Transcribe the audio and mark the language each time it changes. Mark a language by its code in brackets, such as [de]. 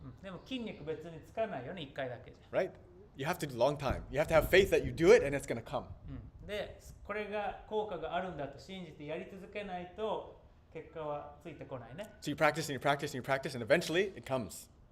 [ja] でも筋肉別につかないよね、1回だけじ [en] right? You have to do long time. You have to have faith that you do it and it's going to come. [ja] ゃ、でこれが効果があるんだと信じてやり続けないと結果はついてこないね、 [en] So you practice and you practice and you practice and eventually it comes.